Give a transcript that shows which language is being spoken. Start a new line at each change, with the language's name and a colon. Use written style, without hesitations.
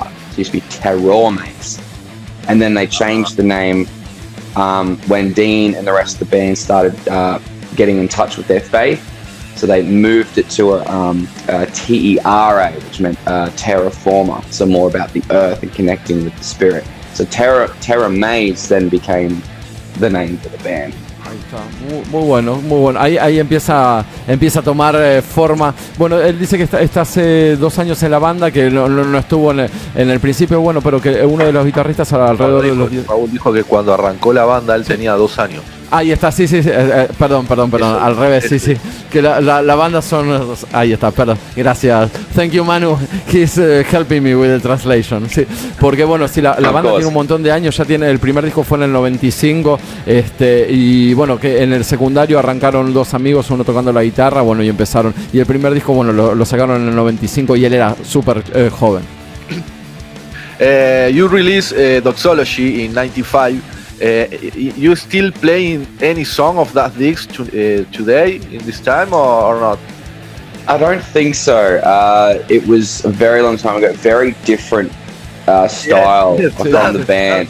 English: It used to be TERAMAZE. And then they changed the name when Dean and the rest of the band started getting in touch with their faith. So they moved it to a TERA, which meant terraformer, so more about the earth and connecting with the spirit. So TERAMAZE then became the name for the band.
Spanish: Ahí está, muy bueno. Ahí empieza a tomar forma. Bueno, él dice que está hace 2 años en la banda, que no estuvo en el principio, bueno, pero que uno de los guitarristas alrededor de los 10. Raúl dijo que cuando arrancó la banda él tenía 2 años. Ahí está, sí, perdón, al revés, sí, que la banda son, ahí está, perdón, gracias,
English: thank you Manu, he's helping me with the translation,
Spanish: sí, porque bueno, sí, la banda tiene un montón de años, ya tiene, el primer disco fue en el 95, y bueno, que en el secundario arrancaron 2 amigos, uno tocando la guitarra, bueno, y empezaron, y el primer disco, bueno, lo sacaron en el 95 y él era súper joven.
English: You released Doxology in 95. You still playing any song of that disc today in this time or not? I don't think so. It was a very long time ago. Very different style from the band.